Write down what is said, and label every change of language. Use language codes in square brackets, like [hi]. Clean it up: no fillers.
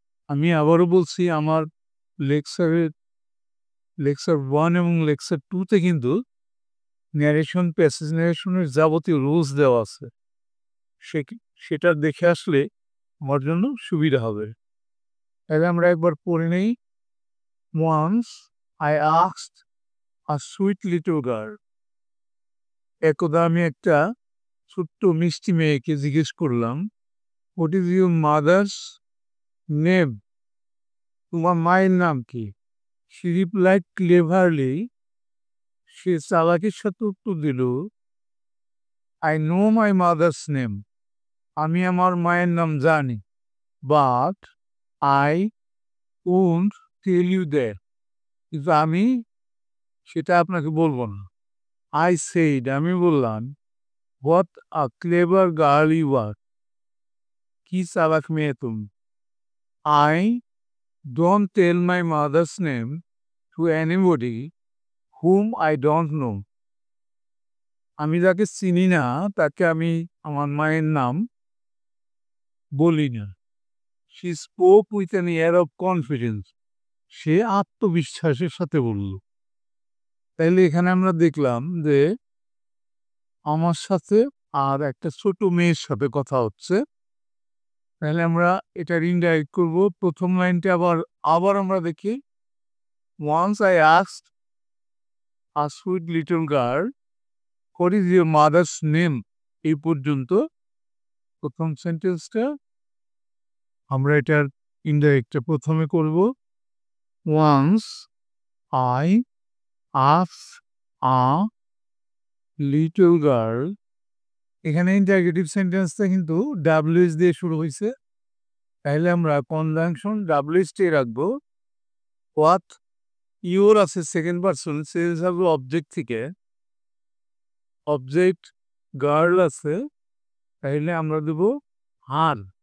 [bn] আমি আবারও বলছি, আমার লেকচার 1 এবং লেকচার 2-তে কিন্তু প্যাসেজ ন্যারেশনের যাবতীয় রুলস দেওয়া আছে, সেটা দেখে আসলে আমার জন্য সুবিধা হবে। তাহলে আমরা একবার পড়ে নেই। [en] Once I asked a sweet little girl. [bn] একদা আমি একটা ছোট্ট মিষ্টি মেয়েকে জিজ্ঞেস করলাম, [en] What is your mother's name? [bn] তোমার মায়ের নাম কি? [en] She replied cleverly. [bn] সে চালাকির সাথে উত্তর দিল, [en] I know my mother's name. [bn] আমি আমার মায়ের নাম জানি, [en] but I won't tell you that. [bn] কিন্তু আমি সেটা আপনাকে বলবো না। [en] I said, [bn] আমি বললাম, [en] what a clever girl you are. [bn] কি চালাক মেয়ে তুমি। [en] I don't tell my mother's name to anybody whom I don't know. [bn] আমি যাকে চিনি না তাকে আমি আমার মায়ের নাম বলি না। [en] She spoke with an air of confidence. [bn] সে আত্মবিশ্বাসের সাথে বলল। তাইলে এখানে আমরা দেখলাম যে আমার সাথে আর একটা ছোট মেয়ের সাথে কথা হচ্ছে। তাহলে আমরা এটা ইনডাইরেক্ট করব। প্রথম লাইনটা আবার আমরা দেখি। [en] Once I asked a sweet little girl, what is your mother's name? [bn] এই পর্যন্ত প্রথম সেন্টেন্সটা। আমরা এটার ইনডাইরেক্টটা প্রথমে করব। [en] Once I asked a little girl. [bn] এখানে ইন্টারগেটিভ সেন্টেন্সটা কিন্তু ডাব্লিউএস দিয়ে শুরু হয়েছে, তাহলে আমরা কনজাংশন ডাব্লিউএস টি রাখবো। হোয়াট ইউর আছে সেকেন্ড পারসন, চেঞ্জ হবে অবজেক্ট থেকে, অবজেক্ট গার্ল আছে, তাইলে আমরা দেব হার।